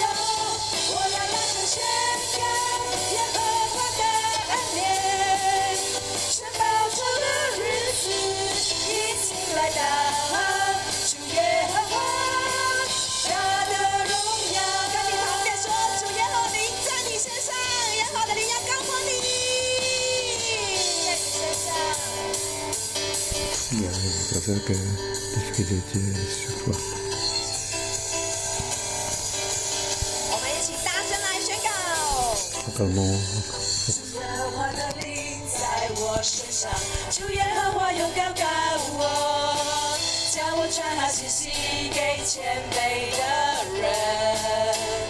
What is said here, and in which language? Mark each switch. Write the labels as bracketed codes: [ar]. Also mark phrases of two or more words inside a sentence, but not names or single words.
[zh] 我要大声宣告，耶和华的恩典，神保守的日子已经来到，主耶和华他的荣耀。跟你旁边说，主耶和华灵在你身上，耶和华的灵要高过你，在你身上。 [fr] Il y a des choses que l'Esprit de Dieu est sur toi. [zh] 我们一起大声来宣告。 [fr] Totalement. [zh] 主耶和华的灵在我身上，主耶和华勇敢赶我，叫我传好信息给谦卑的人。